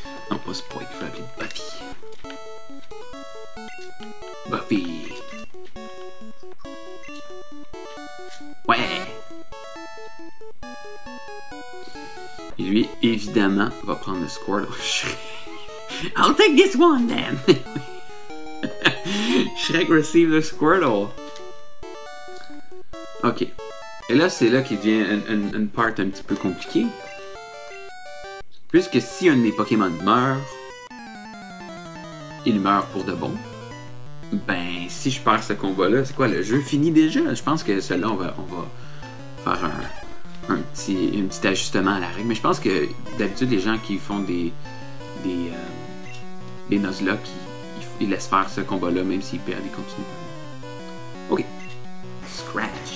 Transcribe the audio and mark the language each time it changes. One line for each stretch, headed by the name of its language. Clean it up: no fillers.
French: Non, pas Spike, je pourrais l'appeler Buffy. Buffy. Ouais. Et lui, évidemment, va prendre le Squirtle.
English: I'll take this one then. Shrek receive the Squirtle.
French: Ok. Et là, c'est là qu'il devient une part un petit peu compliquée. Puisque si un de mes Pokémon meurt, il meurt pour de bon. Ben, si je perds ce combat-là, c'est quoi, le jeu finit déjà? Je pense que celui-là, on va faire un petit ajustement à la règle. Mais je pense que d'habitude, les gens qui font des Nuzlocke, ils laissent faire ce combat-là, même s'ils perdent, ils continuent. Ok. Scratch.